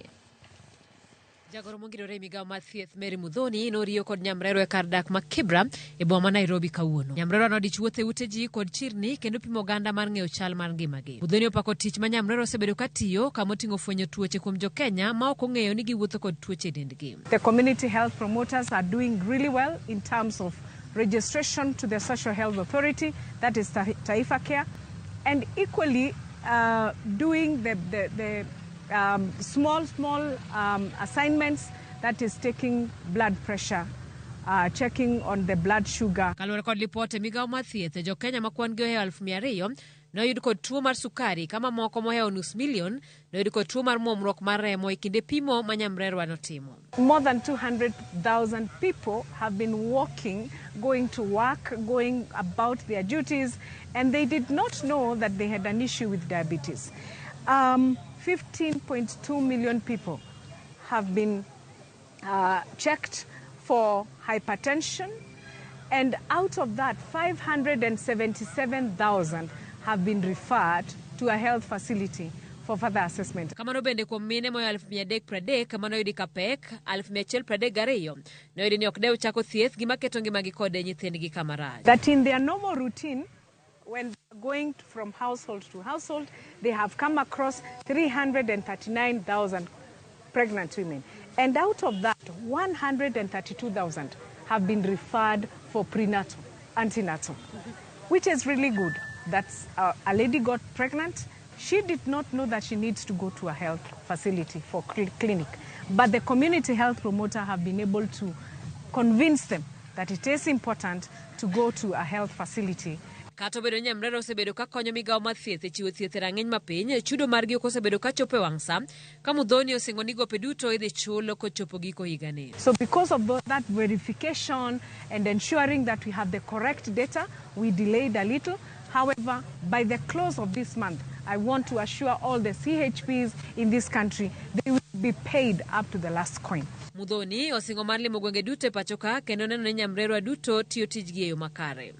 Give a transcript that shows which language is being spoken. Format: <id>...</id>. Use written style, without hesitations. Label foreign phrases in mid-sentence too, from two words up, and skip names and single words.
<luo>Jagoro mongirore e Migao mar thieth Mary Mudhoni noriyo kod nyamrerwa e kar dak ma Kibra e boma ma Nairobi kawuono. Nyamrerwa nodich wuothe ute ji kod chirni kendo pimo oganda mar ng'eyo chal mar ngimagi. Mudhoni opako tich ma nyamrerwa osebedo ka tiyo kama oting'o fwenyo tuoche kuom Jokenya ma ok ong'eyo ni giwuotho kod tuoche dendgi.</luo> <en>The community health promoters are doing really well in terms of registration to the Social Health Authority, that is Taifa Care, and equally doing the small assignments, that is taking blood pressure, checking on the blood sugar.</en> <luo>Kaluwore kod lipote Migao mar thieth, Jokenya ma kwan gi ohewo 200,000 noyud kod tuo mar sukari, kama moko mohewo nus milion noyud kod tuo mar muomruok mar remo e kinde pimo ma nyamrerwa notimo.</luo> <en>More than 200,000 people have been walking, going to work, going about their duties, and they did not know that they had an issue with diabetes. 15.2 million people have been checked for hypertension, and out of that 577,000 have been referred to a health facility for further assessment.</en> <luo>Kamano bende kuom mine moyo 330 manoyudi ka pek 132 noyudi ni ok dew chako thieth gima keto ngimagi kod nyithindgi kama rach.</luo> <en>That in their normal routine, when going from household to household, they have come across 339,000 pregnant women. And out of that, 132,000 have been referred for prenatal, antenatal, which is really good. That's a lady got pregnant. She did not know that she needs to go to a health facility for clinic. But the community health promoter have been able to convince them that it is important to go to a health facility.</en> <luo>Kato bedo nyamrerwa osebedo ka konyo Migao mar thieth e chiwo thieth e rang'iny mapiny, chudo margi ok osebedo ka chopo e wang' sa, ka Mudhoni osingo ni gope duto idhi chulo kochopo giko higani.</luo> <en>So because of that verification and ensuring that we have the correct data, we delayed a little. However, by the close of this month, I want to assure all the CHPs in this country they will be paid up to the last coin.</en> <luo>Mudhoni osingo mar limo gwenge duto e pacho ka kendo neno ni nyamrerwa duto tiyo tijgi e yo makare.</luo>